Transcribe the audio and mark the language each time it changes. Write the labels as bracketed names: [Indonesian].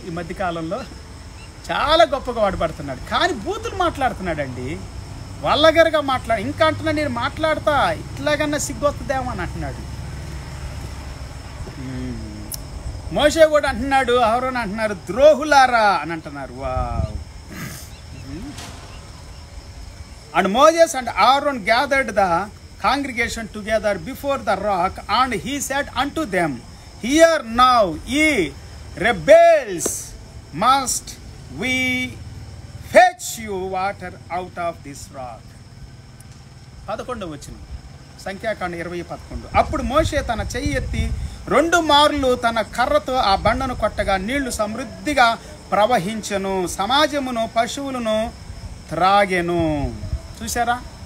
[Telugu] ఈ మధ్యకాలంలో చాలా గొప్పగా వాడబడుతున్నాడు, కానీ బూతులు మాట్లాడుతున్నాడండి. వల్లగరగా ఇంకా అంటున్నాడు, నేను మాట్లాడతా ఇట్లాగన్నా సిగ్గొస్తుందేమో అని అంటున్నాడు. మోషే కూడా అంటున్నాడు, అహరోను అంటున్నారు, ద్రోహులారా అని అంటున్నారు. Wow. [English] And Moses and Aaron gathered the congregation together before the rock, and he said unto them, Hear now, ye rebels, must we fetch you water out of this rock? [Telugu] 11వ వచనం సంఖ్యాకాండం 20:11. అప్పుడు మోషే తన చెయ్యి ఎత్తి 2 మార్లు తన కర్రతో ఆ బండను కొట్టగా నీళ్లు సమృద్ధిగా ప్రవహించెను, సమాజమును పశువులను త్రాగెను. చూసారా,